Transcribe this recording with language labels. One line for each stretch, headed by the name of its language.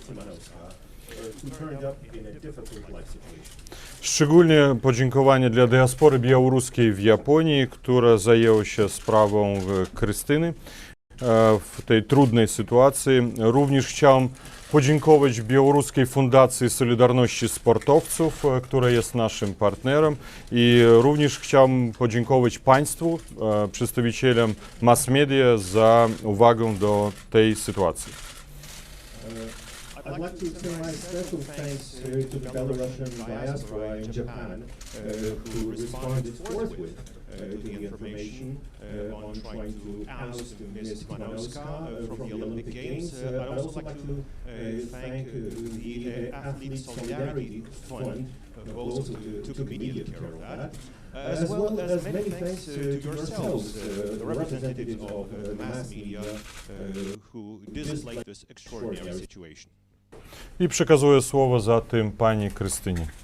English: Cimanouska, who turned up in a difficult life situation.
Polish: Szczególnie podziękowanie dla diaspory białoruskiej w Japonii, która zajęła się sprawą Krystyny w tej trudnej sytuacji. Również chciałem podziękować Białoruskiej Fundacji Solidarności Sportowców, która jest naszym partnerem, i również chciałem podziękować Państwu, przedstawicielom mass media, za uwagę do tej sytuacji.
English: I'd like to extend my special thanks to the Belarusian diaspora in Japan, who responded forthwith to the information on trying to oust Ms. Cimanouska from the Olympic Games. I'd also like to thank the Athlete Solidarity Fund, who also took immediate care of that, as well as many thanks to yourselves, the representatives of the mass media, who displayed this extraordinary situation.
Polish: I przekazuję słowo za tym pani Krystynie.